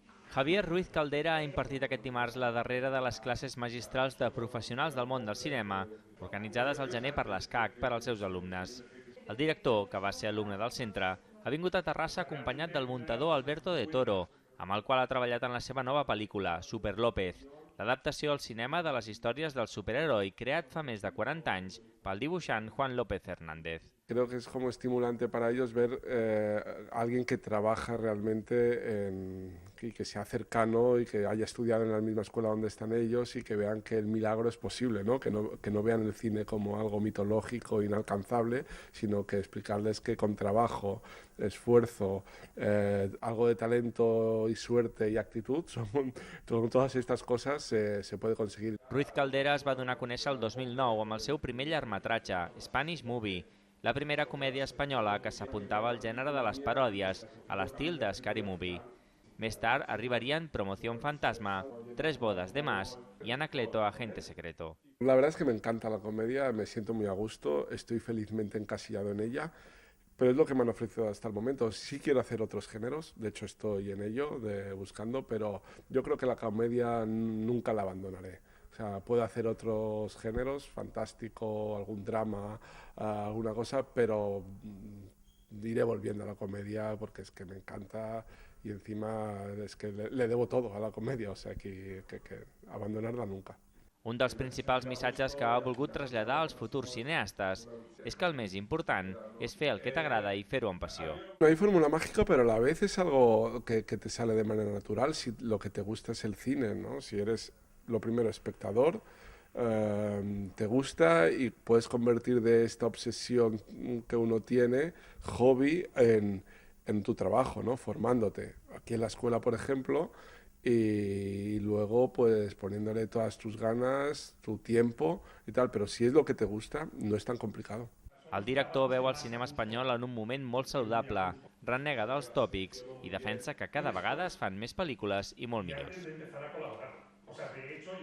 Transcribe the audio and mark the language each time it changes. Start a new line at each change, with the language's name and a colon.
Catalan: Javier Ruiz Caldera ha impartit aquest dimarts la darrera de les classes magistrals de professionals del món del cinema, organitzades al gener per l'ESCAC per als seus alumnes. El director, que va ser alumne del centre, ha vingut a Terrassa acompanyat del muntador Alberto de Toro, amb el qual ha treballat en la seva nova pel·lícula, Super López, l'adaptació al cinema de les històries del superheroi creat fa més de 40 anys pel dibuixant Juan López Hernández.
Spanish: Creo que es como estimulante para ellos ver a alguien que trabaja realmente y que sea cercano y que haya estudiado en la misma escuela donde están ellos y que vean que el milagro es posible, ¿no? Que no vean el cine como algo mitológico, inalcanzable, sino que explicarles que con trabajo, esfuerzo, algo de talento y suerte y actitud, todas estas cosas se puede conseguir.
Catalan: Ruiz Caldera es va donar a conèixer el 2009 amb el seu primer llargmetratge, Spanish Movie, la primera comèdia espanyola que s'apuntava al gènere de les paròdies, a l'estil de Scary Movie. Més tard arribarien Promoción Fantasma, Tres bodas de más y Anacleto, agente secreto.
Spanish: La verdad es que me encanta la comedia, me siento muy a gusto, estoy felizmente encasillado en ella, pero es lo que me han ofrecido hasta el momento. Sí quiero hacer otros géneros, de hecho estoy en ello, buscando, pero yo creo que la comedia nunca la abandonaré. O sea, puedo hacer otros géneros, fantástico, algún drama, alguna cosa, pero iré volviendo a la comedia porque es que me encanta y encima es que le debo todo a la comedia, o sea que abandonarla nunca.
Catalan: Un dels principals missatges que ha volgut traslladar als futurs cineastes és que el més important és fer el que t'agrada i fer-ho amb passió.
Spanish: No hay fórmula mágica, pero a la vez es algo que te sale de manera natural si lo que te gusta es el cine, ¿no? Si eres, lo primero, espectador, te gusta y puedes convertir de esta obsesión que uno tiene, hobby, en tu trabajo, ¿no? Formándote. Aquí en la escuela, por ejemplo, y luego pues poniéndole todas tus ganas, tu tiempo y tal, pero si es lo que te gusta, no es tan complicado.
Catalan: El director veu el cinema espanyol en un moment molt saludable, renega dels tòpics i defensa que cada vegada es fan més pel·lícules i molt millors.